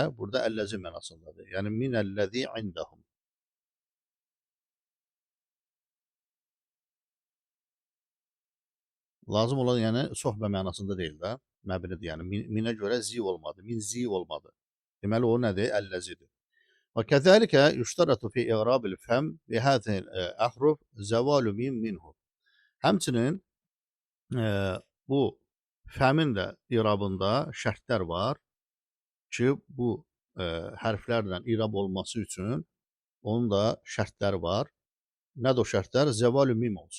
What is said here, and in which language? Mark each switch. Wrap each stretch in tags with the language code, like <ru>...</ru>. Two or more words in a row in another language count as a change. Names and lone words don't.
<az>Burada əlləzi mənasındadır. Yəni</az> <ar>من الذي عندهم.</ar> <az>Lazım olan yəni sohbə mənasında deyil də. Məbnidir. Yəni minə görə zi olmadı. Min zi olmadı. Deməli o nədir? Əlləzidir.</az> <ar>وكذلك يشترط في إعراب الفم بهذه الأحرف زوال الميم منه.</ar> <az>Həmçinin bu fəmin də irabında şərtlər var ki, bu hərflərlə irab olması üçün onun da şərtləri var. Nədir o şərtlər?</az> <ar>زوال الميم</ar> <az>olsun.</az>